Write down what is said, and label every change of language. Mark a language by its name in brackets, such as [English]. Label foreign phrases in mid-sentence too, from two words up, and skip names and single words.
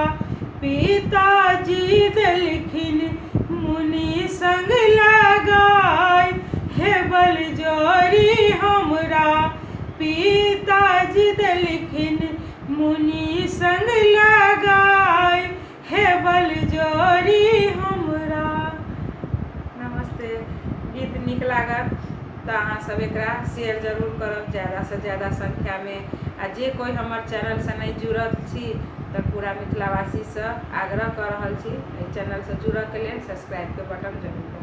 [Maithili] पिताजी देलखिन मुनि संग लगाय हे बल जोड़ी हमरा। पिताजी देलखिन मुनि संग लगाय हे बल जोड़ी हमरा। नमस्ते। गीत नीक लागत तो अहाँ सब एकरा शेयर जरूर करब ज़्यादा से ज़्यादा संख्या में। आ जे कोई हमर चैनल से नहीं जुड़ल छी तो पूरा मिथिलावासी से आग्रह कर रहल छी चैनल से जुड़ऽ के लेल सब्सक्राइब के बटन जरूर